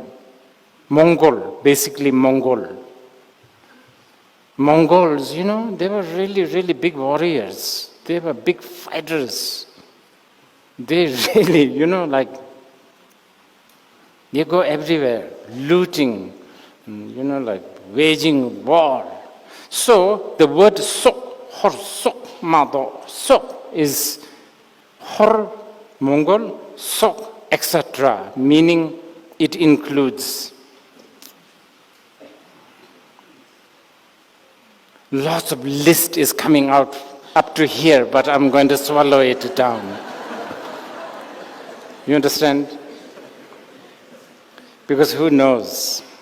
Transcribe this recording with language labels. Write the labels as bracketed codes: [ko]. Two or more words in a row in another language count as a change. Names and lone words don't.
[en] Mongol, basically Mongol. Mongols, they were really big warriors. They were big fighters. They really, they go everywhere, looting, waging war. So the word sok, hor sok, mado, sok is hor, Mongol, sok, etc., meaning it includes. Lots of list is coming out up to here, but I'm going to swallow it down. You understand? Because who knows?